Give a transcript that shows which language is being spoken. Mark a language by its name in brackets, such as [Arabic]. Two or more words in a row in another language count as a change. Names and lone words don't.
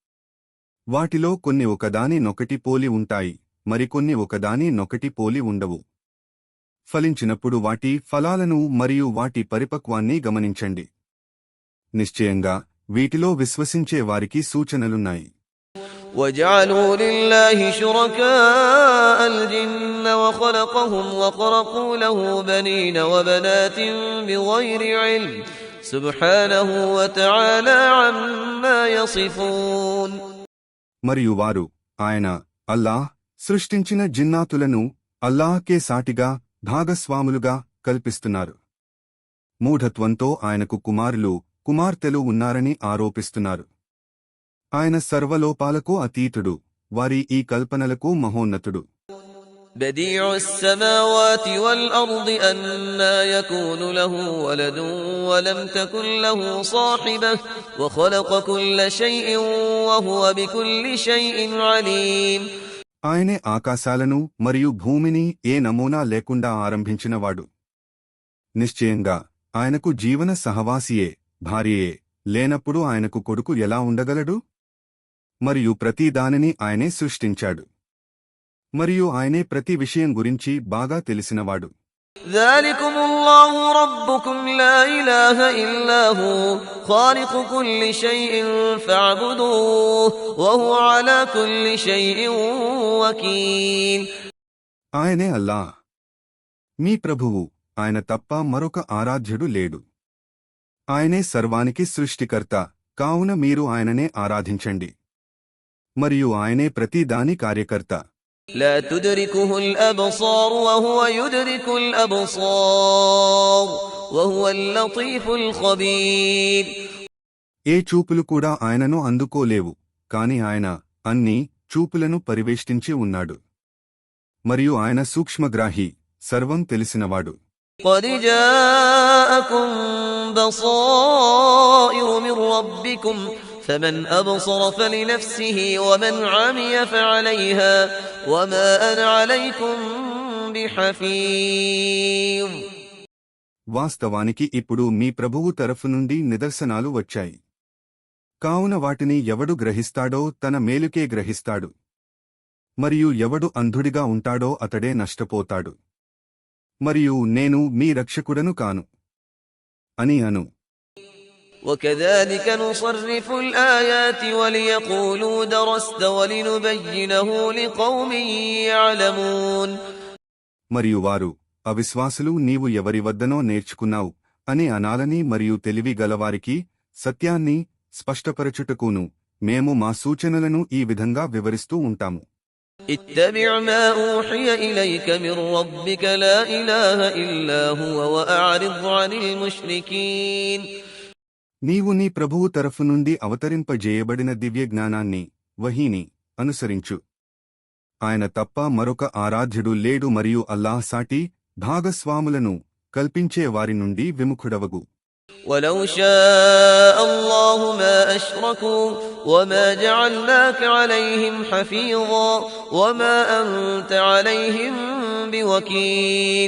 [Telugu] వాటిలో కొన్ని ఒకదానినొకటి పోలి ఉంటాయి, మరికొన్ని ఒకదానినొకటి పోలి ఉండవు. ఫలించినప్పుడు వాటి ఫలాలను మరియు వాటి పరిపక్వాన్ని గమనించండి. నిశ్చయంగా వీటిలో విశ్వసించే వారికి సూచనలున్నాయి. [Arabic] وَجَعَلُوا لِلَّهِ شُرَكَاءَ الْجِنَّ وَخَلَقَهُمْ وَخَرَقُوا لَهُ بَنِينَ وَبَنَاتٍ بِغَيْرِ عِلْمٍ سُبْحَانَهُ وَتَعَالَى عَمَّا يَصِفُونَ. [Telugu] మరియు వారు ఆయన అల్లాహ్ సృష్టించిన జిన్నాతులను అల్లాహ్కే సాటిగా భాగస్వాములుగా కల్పిస్తున్నారు. మూఢత్వంతో ఆయనకు కుమారులు, కుమార్తెలు ఉన్నారని ఆరోపిస్తున్నారు. ఆయన సర్వలోపాలకు అతీతుడు, వారి ఈ కల్పనలకు మహోన్నతుడు. [Arabic] بديع السماوات والأرض أنى يكون له ولد ولم تكن له صاحبة وخلق كل شيء وهو بكل شيء عليم. [Telugu] ఆయనే ఆకాశాలను మరియు భూమిని ఏ నమూనా లేకుండా ఆరంభించినవాడు. నిశ్చయంగా ఆయనకు జీవన సహవాసియే, భార్యయే లేనప్పుడు ఆయనకు కొడుకు ఎలా ఉండగలడు? మరియు ప్రతి దానిని ఆయనే సృష్టించాడు. మరియు ఆయనే ప్రతి విషయం గురించి బాగా తెలిసినవాడు. [Arabic] ذلكم الله ربكم لا إله إلا هو خالق كل شيء فاعبدوه وهو على كل شيء وكيل. [Telugu] ఆయనే అల్లాహ్, మీ ప్రభువు, ఆయన తప్ప మరొక ఆరాధ్యుడు లేడు. ఆయనే సర్వానికి సృష్టికర్త, కావున మీరు ఆయననే ఆరాధించండి. మరియు ఆయనే ప్రతి దాని కార్యకర్త. [Arabic] لا تدركه الأبصار وهو يدرك الأبصار وهو اللطيف الخبير. [Telugu] ఏ చూపులు కూడా ఆయనను అందుకోలేవు, కాని ఆయన అన్ని చూపులను పరివేష్టించి ఉన్నాడు. మరియు ఆయన సూక్ష్మగ్రాహి, సర్వం తెలిసినవాడు. [Arabic] قد جاءكم بصائر من ربكم فمن أبصر فلنفسه ومن عمي فعليها وما أنا عليكم بحفيظ. [Telugu] వాస్తవానికి ఇప్పుడు మీ ప్రభువు తరఫు నుండి నిదర్శనాలు వచ్చాయి. కావున వాటిని ఎవడు గ్రహిస్తాడో తన మేలుకే గ్రహిస్తాడు, మరియు ఎవడు అంధుడిగా ఉంటాడో అతడే నష్టపోతాడు. మరియు నేను మీ రక్షకుడను కాను అని అను. [Arabic] وكذلك نصرف الآيات وليقولوا درست ولنبينه لقوم يعلمون. [Telugu] మరియు వారు అవిశ్వాసులు నీవు ఎవరి వద్దనో నేర్చుకున్నావు అని అనాలని మరియు తెలివి గలవారికి సత్యాన్ని స్పష్టపరచుటకును మేము మా సూచనలను ఈ విధంగా వివరిస్తూ ఉంటాము. [Arabic] اتبع ما أوحي إليك من ربك لا إله إلا هو وأعرض عن المشركين. [Telugu] నీవు నీ ప్రభువు తరఫు నుండి అవతరింపజేయబడిన దివ్య జ్ఞానాన్ని, వహీని అనుసరించు. ఆయన తప్ప మరొక ఆరాధ్యుడు లేడు మరియు అల్లాహ్ సాటి భాగస్వాములను కల్పించే వారి నుండి విముఖుడవగు. [Arabic] ولو شاء الله ما أشركوا وما جعلناك عليهم حفيظا وما أنت عليهم بوكيل.